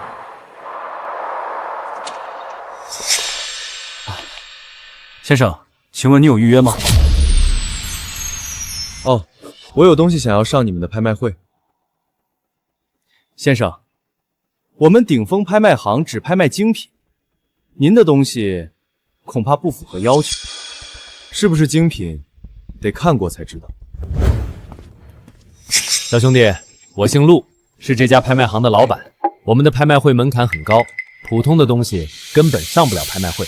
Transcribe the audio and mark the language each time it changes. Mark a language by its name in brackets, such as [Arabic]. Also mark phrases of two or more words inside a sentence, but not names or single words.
[Chinese] 先生，請問你有預約嗎？哦，我有東西想要上你們的拍賣會。先生，我們頂峰拍賣行只拍賣精品，您的東西恐怕不符合要求。是不是精品，得看過才知道。小兄弟，我姓陸，是這家拍賣行的老闆。我們的拍賣會門檻很高，普通的東西根本上不了拍賣會。